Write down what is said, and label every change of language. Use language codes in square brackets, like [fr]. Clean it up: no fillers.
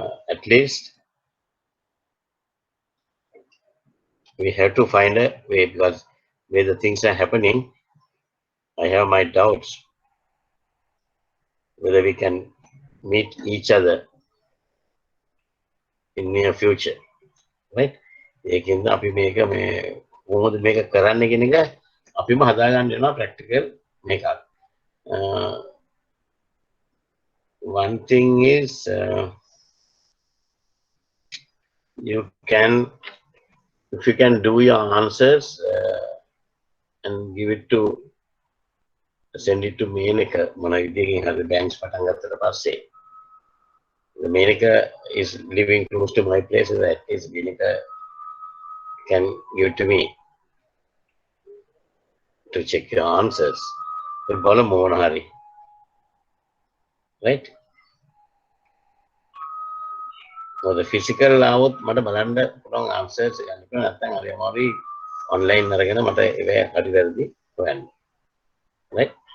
[en] At least we have to find a way, because where the things are happening, I have my doubts whether we can meet each other in near future, right? [si] ඒකින්ද අපි මේක මේ කොහොමද මේක කරන්න කියන එක අපිම හදාගන්න වෙනවා ප්‍රැක්ටිකල් මේකක්. [en] One thing is you can, if you can do your answers and give it to, send it to Menaka [si] මොන විදියකින් හරි banks පටන් ගත්තට පස්සේ, [en] the Menaka is living close to my place, so at least Menaka can give it to me to check your answers. [si] But බලමු මොන හරි, right? [en] So the physical [si] આવොත් මට බලන්න පුළුවන් answers ගන්න පුළුවන්, නැත්නම් හරි අමාරුයි online අරගෙන මට ඒක හරි වැරදි හොයන්න, right?